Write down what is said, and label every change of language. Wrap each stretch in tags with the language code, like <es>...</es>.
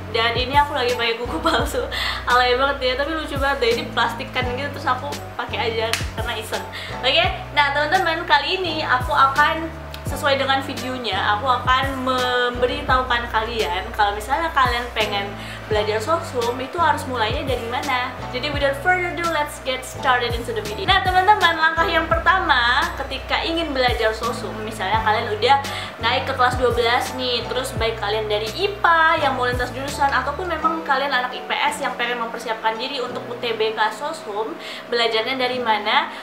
<id>Dan ini aku lagi pakai kuku palsu. Alay banget ya, tapi lucu banget deh. Ini plastikan gitu, terus aku pakai aja karena iseng. Oke? Nah, teman-teman, kali ini aku akan sesuai dengan videonya, aku akan memberitahukan kalian kalau misalnya kalian pengen belajar Soshum itu harus mulainya dari mana. Jadi</id> <en>without further ado, let's get started into the video.</en> <id>Nah, teman-teman, langkah yang pertama ketika ingin belajar Soshum, misalnya kalian udah naik ke kelas 12 nih, terus baik kalian dari IPA yang mau lintas jurusan ataupun memang kalian anak IPS yang pengen mempersiapkan diri untuk UTBK Soshum, belajarnya dari mana?</id>